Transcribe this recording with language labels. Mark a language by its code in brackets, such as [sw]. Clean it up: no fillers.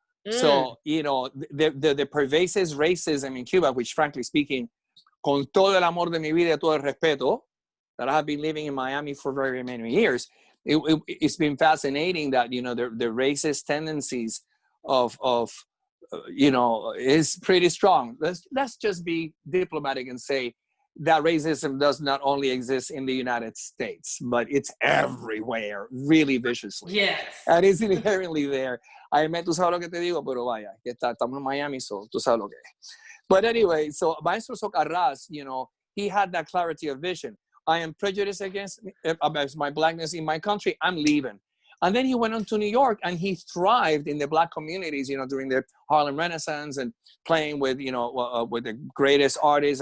[en] So, you know, the pervasive racism in Cuba, which frankly speaking, [es] con todo el amor de mi vida, todo el respeto, [en] that I have been living in Miami for very many years, it's been fascinating that, you know, the racist tendencies of you know, is pretty strong. Let's just be diplomatic and say that racism does not only exist in the United States, but it's everywhere, really viciously. Yes. And it's inherently there. [es] Ay, tú sabes lo que te digo, pero vaya, estamos en Miami, so tú sabes lo que es. [en] But anyway, so Maestro Socarrás, you know, he had that clarity of vision. I am prejudiced against my Blackness in my country, I'm leaving. And then he went on to New York and he thrived in the Black communities, you know, during the Harlem Renaissance and playing with, you know, with the greatest artists.